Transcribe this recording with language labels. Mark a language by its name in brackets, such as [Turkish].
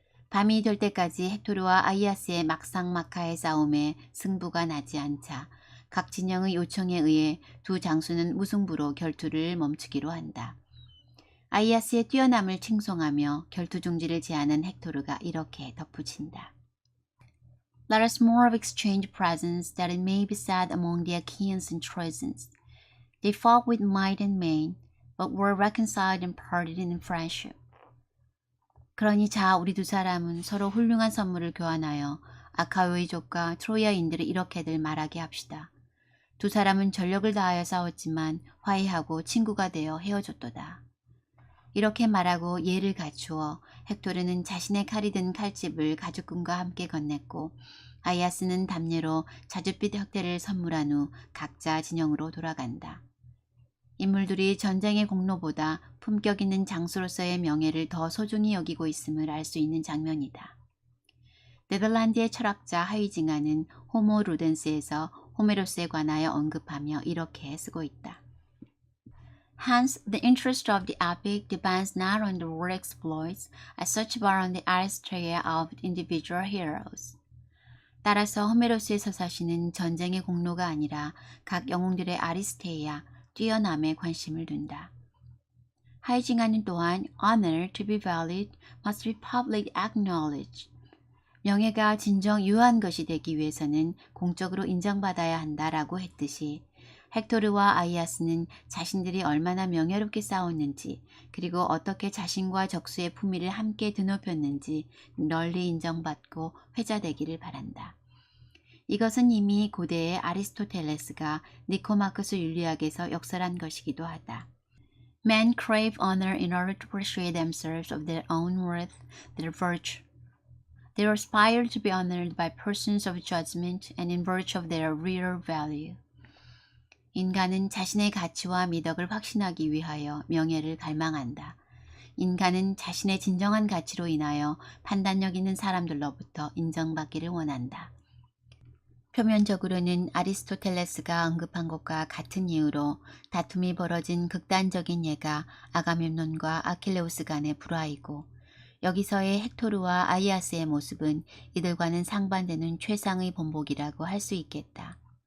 [Korean] 밤이 될 때까지 헥토르와 아이아스의 막상막하의 싸움에 승부가 나지 않자 각 진영의 요청에 의해 두 장수는 무승부로 결투를 멈추기로 한다. 아이아스의 뛰어남을 칭송하며 결투 중지를 제안한 헥토르가 이렇게 덧붙인다. [English] Let us more of exchange presents, that it may be said among the Achaeans and Trojans, they fought with might and main, but were reconciled and parted in friendship. [Korean] 그러니 자, 우리 두 사람은 서로 훌륭한 선물을 교환하여 아카이오족과 트로이아인들을 이렇게들 말하게 합시다. 두 사람은 전력을 다하여 싸웠지만 화해하고 친구가 되어 헤어졌도다. 이렇게 말하고 예를 갖추어 헥토르는 자신의 칼이 든 칼집을 가죽끈과 함께 건넸고 아이아스는 담례로 자줏빛 혁대를 선물한 후 각자 진영으로 돌아간다. 인물들이 전쟁의 공로보다 품격 있는 장수로서의 명예를 더 소중히 여기고 있음을 알 수 있는 장면이다. 네덜란드의 철학자 하이징하는 호모 루덴스에서 호메로스에 관하여 언급하며 이렇게 쓰고 있다. [English] Hence, the interest of the epic depends not on the war exploits as such but on the aristocracy of individual heroes. [Korean] 따라서 호메로스의 서사시는 전쟁의 공로가 아니라 각 영웅들의 아리스테이아, 뛰어남에 관심을 둔다. 하이징하는 또한 [English] honor to be valid must be publicly acknowledged. [Korean] 명예가 진정 유효한 것이 되기 위해서는 공적으로 인정받아야 한다라고 했듯이 헥토르와 아이아스는 자신들이 얼마나 명예롭게 싸웠는지 그리고 어떻게 자신과 적수의 품위를 함께 드높였는지 널리 인정받고 회자되기를 바란다. 이것은 이미 고대의 아리스토텔레스가 니코마크스 윤리학에서 역설한 것이기도 하다. [English] Men crave honor in order to persuade themselves of their own worth, their virtue. They aspire to be honored by persons of judgment and in virtue of their real value. [Korean] 인간은 자신의 가치와 미덕을 확신하기 위하여 명예를 갈망한다. 인간은 자신의 진정한 가치로 인하여 판단력 있는 사람들로부터 인정받기를 원한다. 표면적으로는 아리스토텔레스가 언급한 것과 같은 이유로 다툼이 벌어진 극단적인 예가 아가멤논과 아킬레우스 간의 불화이고, 여기서의 헥토르와 아이아스의 모습은 이들과는 상반되는 최상의 본보기라고 할 수 있겠다.